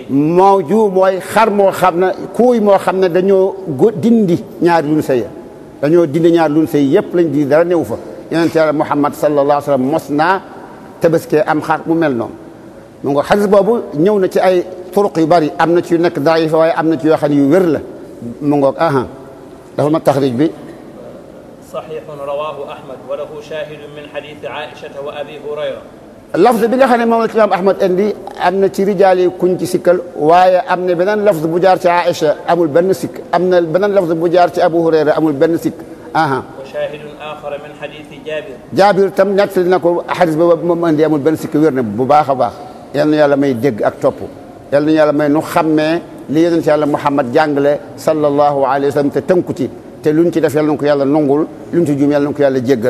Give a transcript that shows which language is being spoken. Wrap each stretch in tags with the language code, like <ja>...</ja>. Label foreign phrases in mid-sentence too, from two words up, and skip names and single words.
<wo>mawju mooy xar moo xam ne kuuy moo xam ne dañoo dindi ñaari lun say dañoo dindi ñaari lun say yëpp lañ di dara néew fa yonent Yàlla Muhammad</wo> <ar>صلى الله عليه وسلم</ar> <wo>mos naa tabaskee am xar mu mel noonu mu ngo xadis boobu ñëw na ci ay turuq yu bari am na ci yu nekk daifa waaye am na ci yoo xam ne yu wér la mu ngoog dafa ma taxrij bi</wo> <ar>صحيح رواه أحمد وله شاهد من حديث عائشة وأبي هريرة</ar> <wo>lafz bi nga xam ne moom la ci imaam Ahmad indi am na ci rijaal yi kuñ ci sikkal waaye am na beneen lafz bu jaar ci Aisha amul benn sikk am na beneen lafz bu jaar ci Abu Hurayra amul benn sikk</wo> <ar>وشاهد آخر من حديث</ar> <wo>Jaabir tam nettali na ko xadis ba moom indi amul benn sikk wér na bu baax a baax yal na yàlla may dégg ak topp yal na yàlla may nu xàmmee li yonent Yàlla Muhammad jàngale</wo> <ar>صلى الله عليه وسلم</ar> <wo>te tënku ci te luñ ci def yàlla na ko yàlla nongul luñ ci juum yàlla na ko yàlla jéggal.</wo>